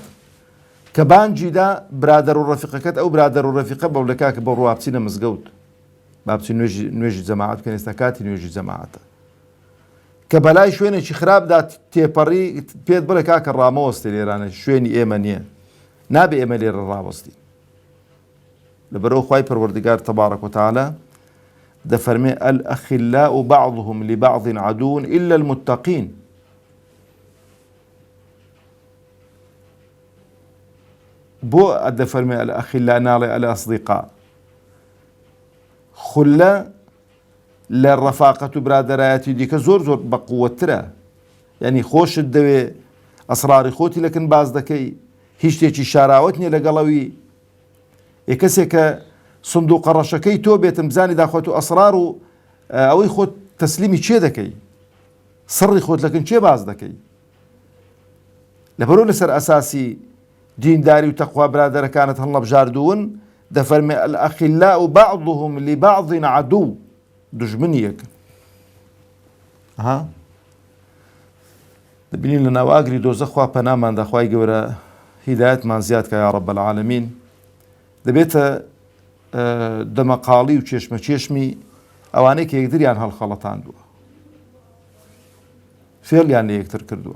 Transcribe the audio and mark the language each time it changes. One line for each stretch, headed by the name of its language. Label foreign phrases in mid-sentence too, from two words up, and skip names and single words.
Central Kurdish: کە بانجیدا برادەر و ڕەفیقەکەت ئەو برادەر و ڕەفیقە بەولەکا کە بەڕوا بچینە مزگەوت، با بچین نوێژی جەماعەت بکەن، ئێستا کاتی نوێژی جەماعەتە. کە بەلای شوێنێکی خراپدا تێپەڕی پێت بڵێ کاکە ڕامەوەستێ لێرانە شوێنی ئێمە نییە، نابێ ئێمە لێرە ڕاوەستی. لەبەرەوە خوای پەروەردگار تەبارەک وتەعالە دەفەرمێ
Arabic: الأخلاء بعضهم لبعض عدو إلا المتقين.
Central Kurdish: بۆ دەفەرمێ الأخلاء ناڵێ الأصدقاء؟ خولە لە ڕەفاقەت و برادەرایەتی دیکە زۆر بە قووەترە. یعنی خۆشت دەوێ ئەسراری خۆتی لەکن باز دەکەی، هیچ شتێکی شاراوت نییە لەگەڵەوی. کەسێک کە سندوقە ڕەشەکەی تۆ بێتم بزانی داخۆت و ئەسرار و ئەوەی خۆت تەسلیمی چێ دەکەی، سڕی خۆت لەکن چێ باز دەکەی. لەبەرەوە لەسەر ئەساسی دینداری و تەقوا برادەرەکانت هەڵنەبژاردوون، دەفەرمێ
Arabic: الأخلاء بعضهم لبعض عدو،
Central Kurdish: دژمنی یەک. دەبینین لە ناو ئاگری دۆزەخ خوا پەناماندا، خوای گەورە هیدایەتمان زیاد کە
Arabic: یا ڕەب العالەمین.
Central Kurdish: دەبێتە دەمەقاڵی و چێشمە چێشمی ئەوانەی کە یەکتریان هەڵخەڵەتاندووە، فێڵیان لە یەکتر کردووە.